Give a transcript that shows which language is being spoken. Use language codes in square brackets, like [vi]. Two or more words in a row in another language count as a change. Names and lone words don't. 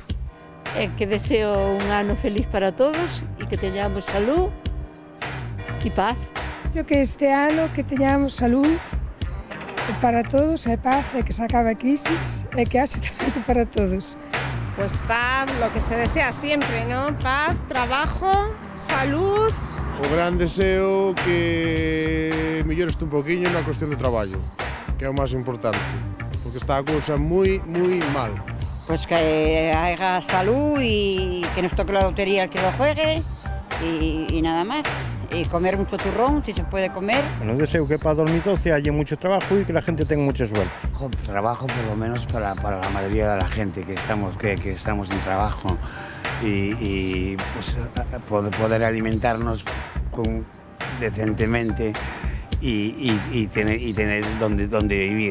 [gl] Que deseo un ano feliz para todos e que teñamos salud e paz. Yo que este ano que teñamos salud para todos e paz e que se acabe a crisis e que haxe traballo para todos. [es] Pues paz, lo que se desea siempre, ¿no? Paz, trabajo, salud. [gl] O gran deseo que mellores un poquinho na cuestión de traballo, que é o máis importante, porque está a cousa moi mal. [es] Pues que haya salud y que nos toque la lotería el que lo juegue y nada más. Y comer mucho turrón, si se puede comer. Bueno, deseo que para 2012 haya mucho trabajo y que la gente tenga mucha suerte. Trabajo por lo menos para la mayoría de la gente que estamos en trabajo y pues, poder alimentarnos decentemente y tener donde vivir.